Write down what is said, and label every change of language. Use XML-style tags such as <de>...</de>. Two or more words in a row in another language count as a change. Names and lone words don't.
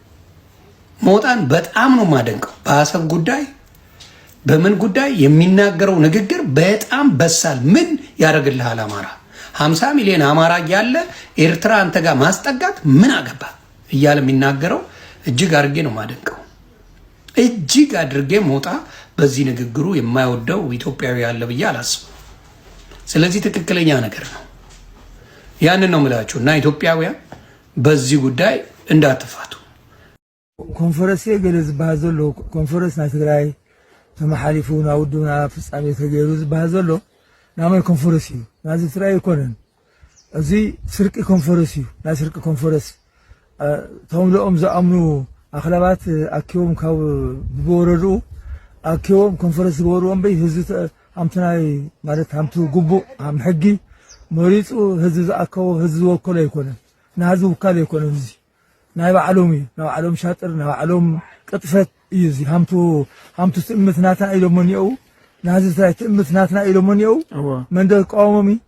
<am>ሞጣን በጣም ነው የማደንቀው። በአሰብ ጉዳይ በምን ጉዳይ የሚናገረው ንግግር በጣም በሳል። ምን ያደርግልሃል አማራ 50 ሚሊዮን አማራ እያለ ኤርትራ አንተ ጋር ማስጠጋት ምን አገባ እያለ የሚናገረው እጅግ አድርጌ ነው የማደንቀው። እጅግ አድርጌ ሞጣ በዚህ ንግግሩ የማይወደው ኢትዮጵያዊ ያለ ብዬ አላስብም። ስለዚህ ትክክለኛ ነገር ነው። ያንን ነው የምላችሁ እና ኢትዮጵያውያን በዚህ ጉዳይ እንዳትፋቱ።</am> <ti>ኮንፈረንስ ገለ ዝባሃል ዘሎ ኮንፈረንስ ናይ ትግራይ ተመሓሊፉ ናብ ውድብና ፍጻሜ ተገይሩ ዝባሃል ዘሎ ናመይ ኮንፈረንስ እዩ ናዚ ትግራይ ይኮነን። እዚ ስርቂ ኮንፈረንስ እዩ። ናይ ስርቂ ኮንፈረንስ እቶም ልኦም ዝኣምኑ ኣኽላባት ኣኪቦም ካብ ብወረድኡ ኣኪቦም ኮንፈረንስ ዝገበርዎም በይ ህዝቢ ሃምቲ ናይ ማለት ሃምቲ ግቡእ ሃም ሕጊ መሪፁ ህዝቢ ዝኣከቦ ህዝቢ ዝወከሎ ኣይኮነን። ንህዝቢ ውካል ኣይኮነን። እዚ ናይ ባዕሎም እዩ። ናይ ባዕሎም ሻጥር ናይ ባዕሎም ቅጥፈት እዩ። እዚ ሃምቱ ትእምት ናትና ኢሎም እኒአው ንህዝቢ ትግራይ ትእምት ናትና ኢሎም እኒአው መን ተቃወሞም</ti>